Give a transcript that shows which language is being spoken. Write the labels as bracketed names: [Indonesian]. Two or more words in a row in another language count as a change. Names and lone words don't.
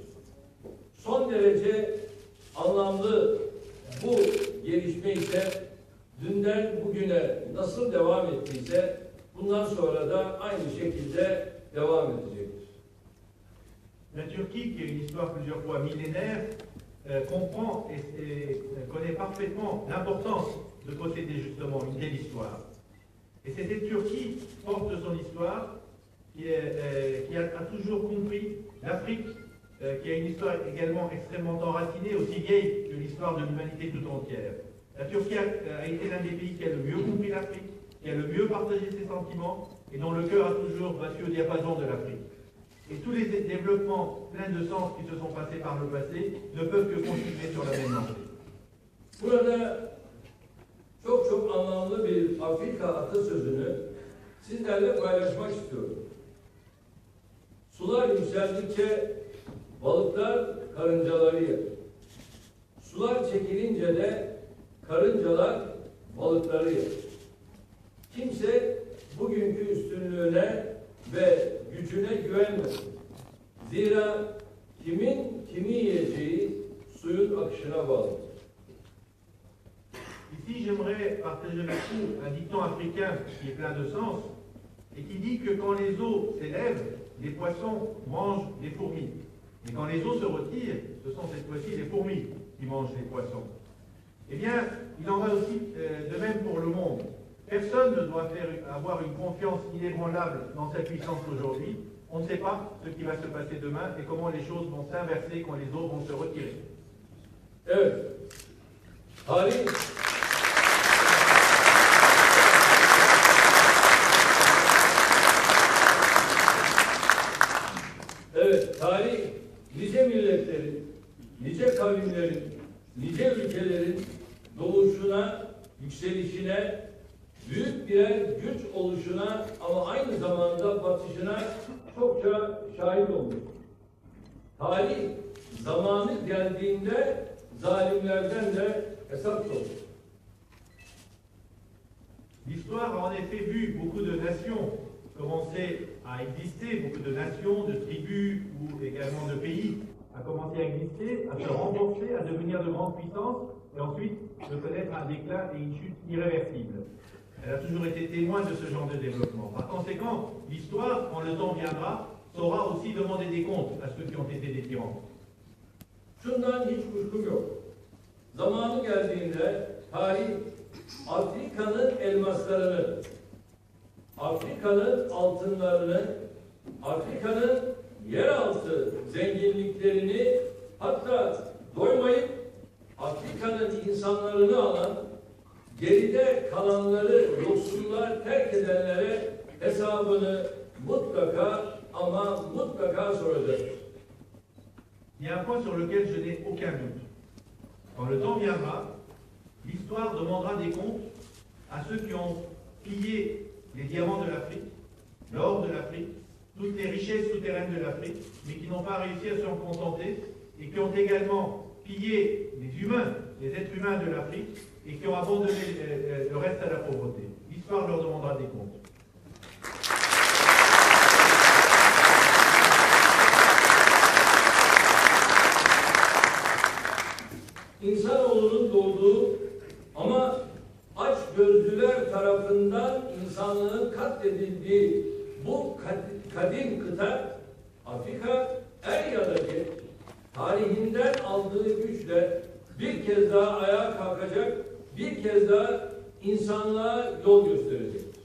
[Turkish] Son derece anlamlı bu gelişme ise dünden bugüne nasıl devam ettiyse bundan sonra da aynı şekilde devam edecektir. [French] La Turquie, qui a une histoire plusieurs fois millénaire, comprend et connaît parfaitement l'importance de posséder justement une telle histoire. Et c'est cette Turquie porte son histoire, qui a toujours compris l'Afrique, qui a une histoire également extrêmement enracinée, aussi vieille que l'histoire de l'humanité tout entière. La Turquie a été l'un des pays qui a le mieux compris l'Afrique, qui a le mieux partagé ses sentiments et dont le cœur a toujours battu au diapason de l'Afrique. Et tous les développements pleins de sens qui se sont passés par le passé ne peuvent que continuer sur la même lancée. [Turkish] Burada çok anlamlı bir Afrika atasözünü sizlerle paylaşmak istiyorum. Sular yükseldikçe balıklar karıncaları yer. Sular çekilince de karıncalar balıkları yer. Kimse bugünkü üstünlüğüne ve gücüne güvenmesin. Zira kimin kimi yiyeceği suyun akışına bağlıdır. [French] Ici, j'aimerais partager avec vous un dicton africain qui est plein de sens et qui dit que quand les eaux s'élèvent, les poissons mangent les fourmis. Et quand les eaux se retirent, ce sont cette fois-ci les fourmis qui mangent les poissons. Eh bien, il en va aussi de même pour le monde. Personne ne doit avoir une confiance inébranlable dans sa puissance aujourd'hui, on ne sait pas ce qui va se passer demain et comment les choses vont s'inverser quand les autres vont se retirer. [Turkish] Evet. Tarih Evet, tarih nice milletlerin, nice kavimlerin, nice ülkelerin doğuşuna, yükselişine, büyük birer güç oluşuna ama aynı zamanda batışına çokça şahit olmuş. Tarih zamanı geldiğinde zalimlerden de hesap sorulur. [French] L'histoire a en effet vu beaucoup de nations commencer à exister, beaucoup de nations, de tribus ou également de pays à commencer à exister, à se renforcer, à devenir de grandes puissances et ensuite de connaître un déclin et une chute irréversible. Elle a toujours été témoin de ce genre de développement. Par conséquent, l'histoire, quand le temps viendra, saura aussi demander des comptes à ceux qui ont été des tyrans. [Turkish] Şundan hiç kuşkum yok. Zamanı geldiğinde tarih Afrika'nın elmaslarını, Afrika'nın altınlarını, Afrika'nın yeraltı zenginliklerini, hatta doymayıp Afrika'nın insanlarını alan, geride kalanları yoksulluğa terk edenlere hesabını mutlaka ama mutlaka soracak. [French] Il y a un point sur lequel je n'ai aucun doute. Quand le temps viendra, l'histoire demandera des comptes à ceux qui ont pillé les diamants de l'Afrique, l'or de l'Afrique, toutes les richesses souterraines de l'Afrique, mais qui n'ont pas réussi à s'en contenter, et qui ont également pillé les humains, les êtres humains de l'Afrique, et qui ont abandonné le reste à la pauvreté. L'histoire leur demandera des comptes. [Turkish] İnsanoğlunun doğduğu ama aç gözlüler tarafından insanlığın katledildiği bu kadim kıta Afrika er ya da geç tarihinden aldığı güçle bir kez daha ayağa kalkacak, bir kez daha insanlığa yol gösterecek.